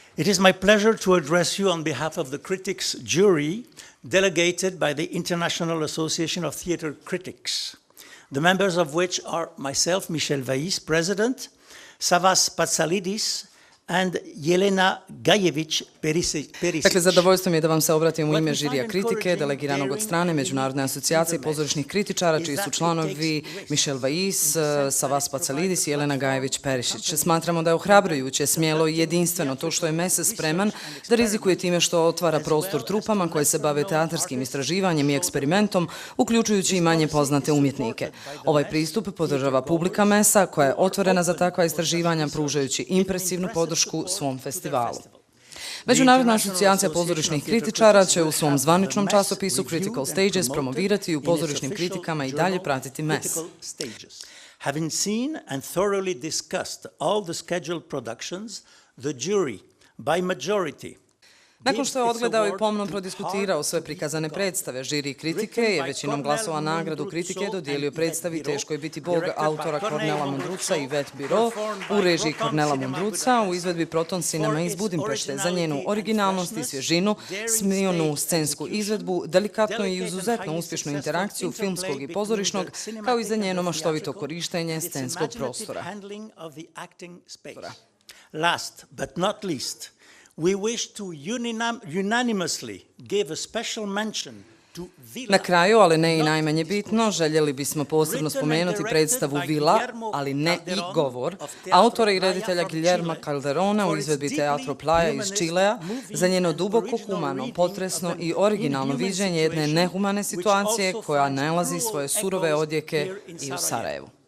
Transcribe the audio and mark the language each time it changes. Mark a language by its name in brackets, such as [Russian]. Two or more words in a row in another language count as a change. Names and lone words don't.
[English] It is my pleasure to address you on behalf of the critics jury delegated by the International Association of Theatre Critics, the members of which are myself, Michel Vaïs, President, Savas Patsalidis, and Jelena Gajević-Perisic. [Bosnian] Dakle, zadovoljstvo mi je da vam se obratim u ime žirija kritike, delegiranog od strane Međunarodne asocijacije pozorišnih kritičara, čiji su članovi Michel Vaïs, Savas Patsalidis i Jelena Gajević-Perisic. Smatramo da je ohrabrujuće, smjelo i jedinstveno to što je MESE spreman da rizikuje time što otvara prostor trupama koje se bave teatarskim istraživanjem i eksperimentom, uključujući i manje poznate umjetnike. Ovaj pristup podržava publika MESA, koja je otvorena za takva istraživanja, pružajući impresivnu podršku svom festivalu. Međunarodna asocijacija pozorišnih kritičara će u svom zvaničnom časopisu Critical Stages promovirati i u pozorišnim kritikama i dalje pratiti MES. [English] Having seen and thoroughly discussed all the scheduled productions, the jury, by majority, [Bosnian] nakon što je odgledao i pomno prodiskutirao sve prikazane predstave, žiri kritike je većinom glasova nagradu kritike dodijelio predstavi Teško je biti Bog autora Kornela Mundruca i Vet Biro u režiji Kornela Mundruca u izvedbi Proton Cinema iz Budimpešte za njenu originalnost i svježinu, smionu scensku izvedbu, delikatnu i izuzetno uspješnu interakciju filmskog i pozorišnog, kao i za njeno maštovito korištenje scenskog prostora. [English] Last but not least, we wish to unanimously give a special mention to Vila. [Bosnian] Na kraju, ali ne i najmanje bitno, željeli bismo posebno spomenuti predstavu Vila, ali ne i govor, autora i reditelja Guillerma Calderona u izvedbi Teatro Playa iz Čilea za njeno duboko humano, potresno i originalno viđenje jedne nehumane situacije koja nalazi svoje surove odjeke i u Sarajevu.